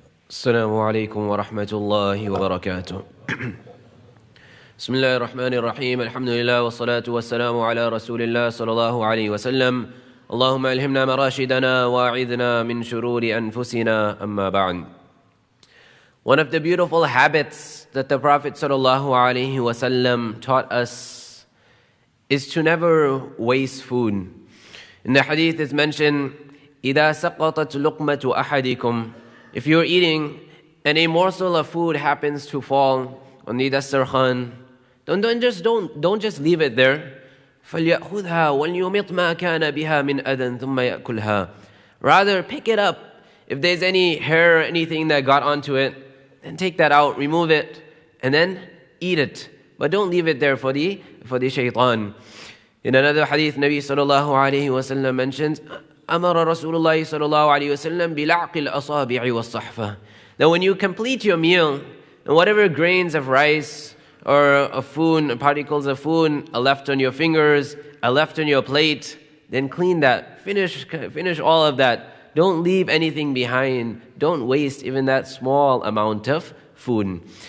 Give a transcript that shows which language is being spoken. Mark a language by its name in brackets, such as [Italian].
[Arabic] السلام عليكم ورحمة الله وبركاته. بسم الله الرحمن الرحيم. الحمد لله والصلاة والسلام على رسول الله صلى الله عليه وسلم. اللهم ألهمنا مراشدنا وأعذنا من شرور أنفسنا أما بعد. [English] One of the beautiful habits that the Prophet sallallahu alaihi wasallam taught us is to never waste food. In the hadith is mentioned, [Arabic] إِذَا سَقَطَتْ لُقْمَةُ أَحَدِكُمْ. [English] If you're eating and a morsel of food happens to fall on the dastarkhan, don't just leave it there. [Arabic] فَلْيَأْخُذْهَا وَلْيُمِطْ مَا كَانَ بِهَا مِنْ أَذًى ثُمَّ يَأْكُلْهَا. [English] Rather, pick it up. If there's any hair or anything that got onto it, then take that out, remove it, and then eat it. But don't leave it there for the shaitan. In another hadith, Nabi sallallahu alayhi wa sallam mentions, [Arabic] أمر رسول الله صلى الله عليه وسلم بلعق الأصابع والصحفة. [English] That when you complete your meal, and whatever grains of rice or of food, particles of food are left on your fingers, are left on your plate, then clean that. Finish all of that. Don't leave anything behind. Don't waste even that small amount of food.